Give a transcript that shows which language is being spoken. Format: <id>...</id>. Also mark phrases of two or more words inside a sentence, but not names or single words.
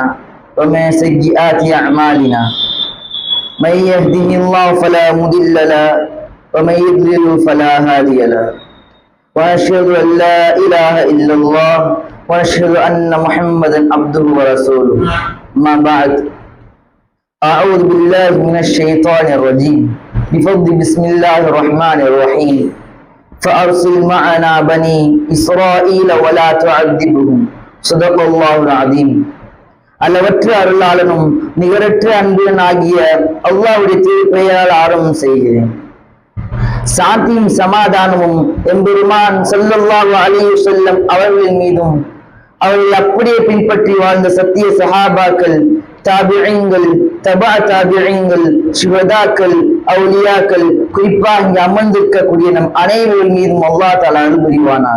<ar>ومن سيئات أعمالنا من يهده الله فلا مضل له ومن يضلل فلا هادي له وأشهد أن لا إله إلا الله وأشهد أن محمدا عبده ورسوله ما بعد أعوذ بالله من الشيطان الرجيم بفضل بسم الله الرحمن الرحيم فأرسل معنا بني إسرائيل ولا تعذبهم صدق الله العظيم.</ar> <ta>அளவற்ற அருளாளனும் நிகரற்ற அன்புடன் ஆகிய அல்லாஹ்வுடைய திருப்பெயரால் ஆரம்பம் செய்கிறேன். சாந்தியும் சமாதானமும் எம்பெருமான்</ta> <ar>صلى الله عليه وسلم</ar> <ta>அவர்களின் மீதும் அவர்கள் அப்படியே பின்பற்றி வாழ்ந்த சத்திய சஹாபாக்கள், தாபிஈன்கள், தபா தாபிஈன்கள், சுஹதாக்கள், அவுலியாக்கள், குறிப்பாக இங்கு அமர்ந்திருக்கக்கூடிய நம் அனைவரின் மீதும்</ta> <ar>الله تعالى</ar> <ta>அருள் புரிவானாக.</ta>